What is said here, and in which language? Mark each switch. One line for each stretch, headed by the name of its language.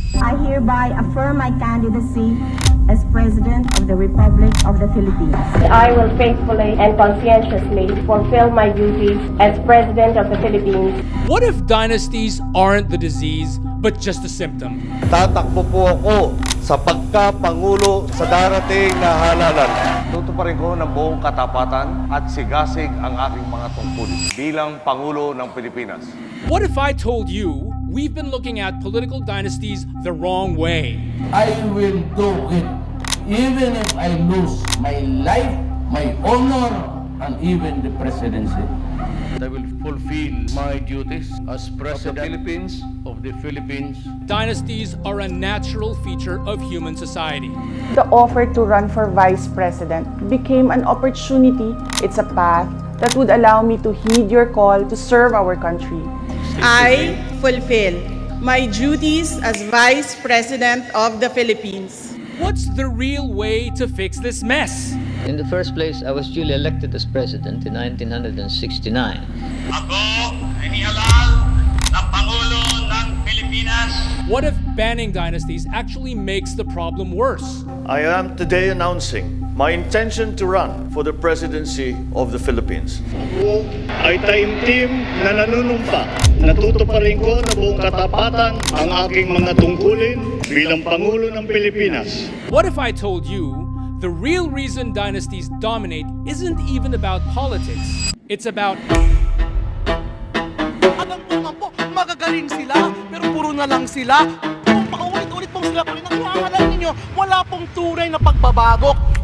English: I hereby affirm my candidacy as President of the Republic of the Philippines. I will faithfully and conscientiously fulfill my duties as President of the Philippines. What if dynasties aren't the disease, but just a symptom?
Filipino: Tatakbo po ako sa pagka-pangulo sa darating na halalan. Tutuparin ko ng buong katapatan at sigasig ang aking mga tungkol bilang Pangulo ng Pilipinas.
English: What if I told you we've been looking at political dynasties the wrong way? I will do it, even if I lose my life, my honor, and even the presidency. I will fulfill my duties as President of the Philippines. Dynasties are a natural feature of human society. The offer to run for vice president became an opportunity. It's a path that would allow me to heed your call to serve our country. I fulfill my duties as Vice President of the Philippines. What's the real way to fix this mess? In the first place, I was duly elected as president in 1969.
Filipino: Ako ay nihalal na Pangulo ng Pilipinas.
English: What if banning dynasties actually makes the problem worse? I am today announcing my intention to run for the presidency of the Philippines.
Filipino: Ako ay taimtim na nanunumpa. Natutuparin ko na buong katapatan ang aking mga tungkulin bilang Pangulo ng Pilipinas.
English: What if I told you the real reason dynasties dominate isn't even about politics? It's about...
Filipino: Alam po, magagaling sila, pero puro na lang sila. Kung paulit-ulit pong sila pa rin, ang alam ninyo, wala pong tunay na pagbabago.